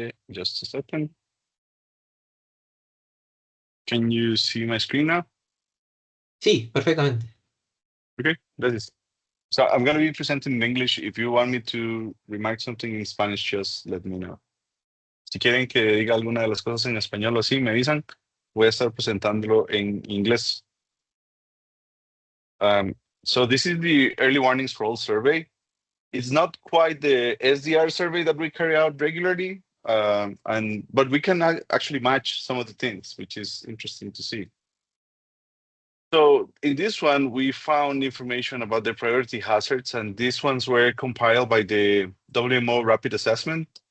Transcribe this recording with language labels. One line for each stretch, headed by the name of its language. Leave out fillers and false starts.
English: Just a second. Can you see my screen now?
Spanish: Sí, perfectamente. Okay, gracias.
English: So I'm going to be presenting in English. If you want me to remark something in Spanish, just let me know.
Spanish: Si quieren que diga alguna de las cosas en español o así, me avisan. Voy a estar presentándolo en inglés.
English: So this is the Early Warnings for All survey. It's not quite the SDR survey that we carry out regularly, but we can actually match some of the things, which is interesting to see. So in this one, we found information about the priority hazards, and these ones were compiled by the WMO Rapid Assessment.